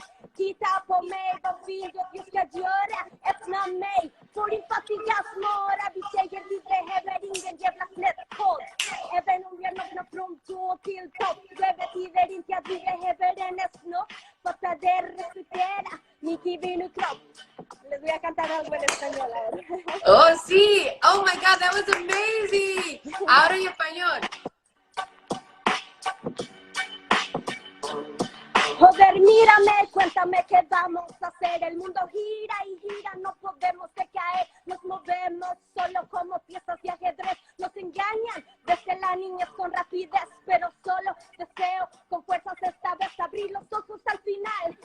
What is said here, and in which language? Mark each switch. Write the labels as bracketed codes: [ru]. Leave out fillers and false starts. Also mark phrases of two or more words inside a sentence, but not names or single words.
[sv] Titta på mig, vad vill du att vi ska göra? Öppna mig, för din fattiga smara. Vi säger vi behöver ingen jävla klättkod. Även om vi har nått från tå till topp. Det betyder inte att vi behöver en snopp. Fatta det, respektera min kvinnokropp. [es] Les voy a cantar algo en español ahora. Oh, sí. [en] Oh, my God, that was amazing. [es] Ahora en español. Joder, mírame, cuéntame qué vamos a hacer. El mundo gira y gira, no podemos decaer. Nos movemos solo como piezas de ajedrez. Nos engañan desde la niñez con rapidez, pero solo deseo con fuerzas esta vez abrir los ojos al final.